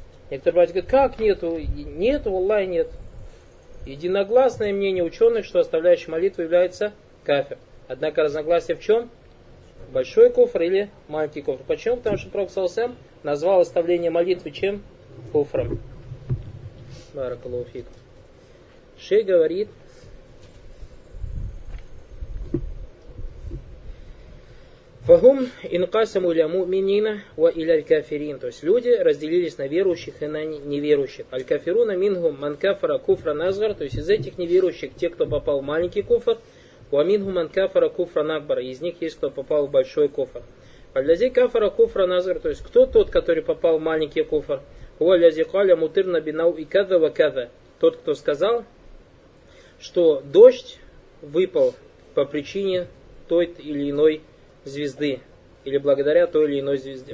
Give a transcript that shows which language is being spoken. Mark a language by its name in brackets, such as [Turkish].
[Russian] Некоторые братья говорят, как нету? Нету, валлай, нет. Единогласное мнение ученых, что оставляющий молитву является кафир. Однако разногласие в чем? Большой куфр или маленький куфр? Почему? Потому что Пророк саллаллаху алейхи ва саллям назвал оставление молитвы чем? Куфром. Баракаллаху фик. Шейх говорит, [Arabic] فهم انقسموا الى مؤمنين والى الكافرين. [Russian] То есть люди разделились на верующих и на неверующих. [Arabic] الكافرون منهم من كفر كفرا اصغر, [Russian] то есть из этих неверующих те, кто попал в маленький куфр, [Arabic] ومنهم من كفر كفرا اكبر, [Russian] из них есть кто попал в большой куфр. [Arabic] الذي كفر كفرا اصغر, [Russian] то есть кто тот, который попал в маленький куфр, [Arabic] هو الذي قال مطرنا بنوء كذا وكذا, [Russian] тот, кто сказал, что дождь выпал по причине той или иной звезды, или благодаря той или иной звезде.